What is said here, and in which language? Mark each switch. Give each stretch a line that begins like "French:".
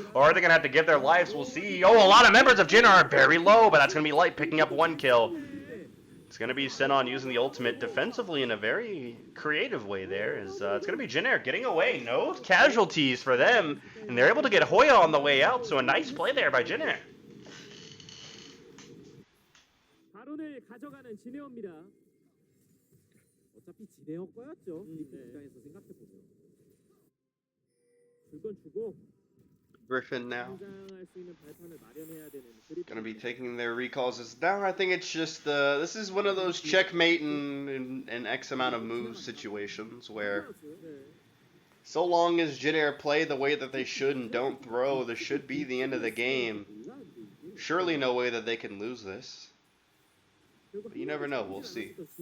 English: Or are they going to have to give their lives? We'll see. Oh, a lot of members of Jin are very low, but that's going to be Light picking up one kill. It's going to be Senon using the ultimate defensively in a very creative way there. It's going to be Jin Air getting away. No casualties for them, and they're able to get Hoya on the way out, so a nice play there by Jin Air.
Korean: 발언을 가져가는 진에어입니다. 어차피 진에어 거였죠. 입장에서 생각해 보면. 줄건 주고.
English: Griffin now.
Korean: 성장할 수 있는 발판을 마련해야 되는.
English: Gonna be taking their recalls as now. I think it's just this is one of those checkmate in X amount of moves situations where so long as Jin Air play the way that they should and don't throw, this should be the end of the game. Surely no way that they can lose this. But you never know, we'll see.